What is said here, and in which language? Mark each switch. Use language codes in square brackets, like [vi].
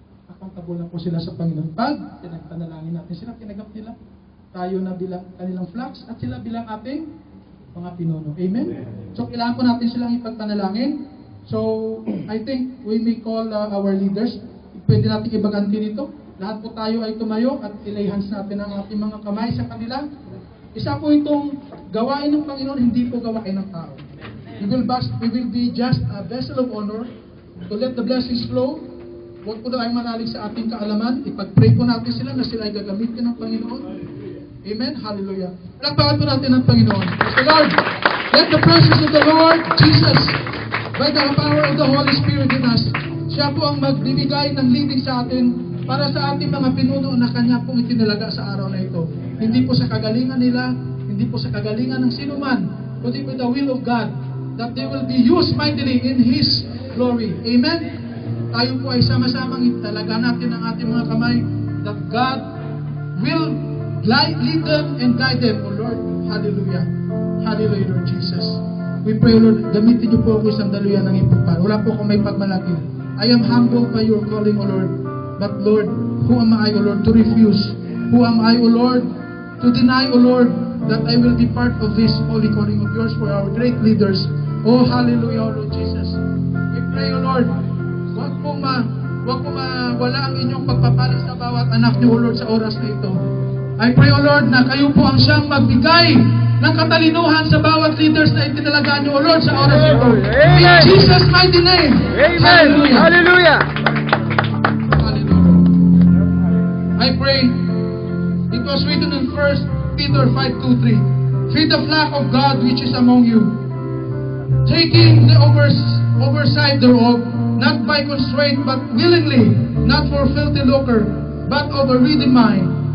[tl] Accountable na po sila sa Panginoon. Pag pinagpanalangin natin sila, tinagap nila, tayo na bilang kanilang flocks at sila bilang ating mga pinuno. Amen? So kailangan po natin silang ipagpanalangin. [en] So I think we may call our leaders. [tl] Pwede natin ibaganti nito. Lahat po tayo ay tumayo at ilay hands natin ang ating mga kamay sa kanila. Isa po itong gawain ng Panginoon, hindi po gawain ng tao. [en] We will be just a vessel of honor to let the blessings flow. [tl] Huwag po tayong manalig sa ating kaalaman. Ipag-pray po natin sila na sila ay gagamitin ng Panginoon. Amen? Hallelujah. Palakpakan po natin ang Panginoon. [en] Praise the Lord. Let the presence of the Lord Jesus, by the power of the Holy Spirit in us, [tl] siya po ang magbibigay ng leading sa atin para sa ating mga pinuno na Kanya pong itinalaga sa araw na ito. Hindi po sa kagalingan nila, hindi po sa kagalingan ng sino man, kundi [en] with the will of God, that they will be used mightily in His glory. Amen? [tl] Tayo po ay sama-samang italaga natin ang ating mga kamay, [en] that God will lead them and guide them, O Lord. [tl] Hallelujah. [en] Hallelujah, Lord Jesus. We pray, [tl] Lord, gamitin niyo po ako isang daluyan ng ipagpala. Wala po akong may pagmalaki. [en] I am humbled by your calling, O Lord. But Lord, who am I, O Lord, to refuse? Who am I, O Lord, to deny, O Lord, that I will be part of this holy calling of yours for our great leaders? Oh, hallelujah, O Lord Jesus. We pray, O Lord, [tl] huwag po mawala ang inyong pagpapalit sa bawat anak niyo, O Lord, sa oras na ito. [en] I pray, O Lord, [tl] na kayo po ang siyang magbigay ng katalinuhan sa bawat leaders na itinalaga niyo, O Lord, sa oras na ito. [en] In Jesus' mighty name. Amen. Hallelujah. Hallelujah. I pray, it was written in 1 Peter 5:2-3, feed the flock of God which is among you, taking the oversight thereof, not by constraint, but willingly, not for filthy lucre, but of a ready mind,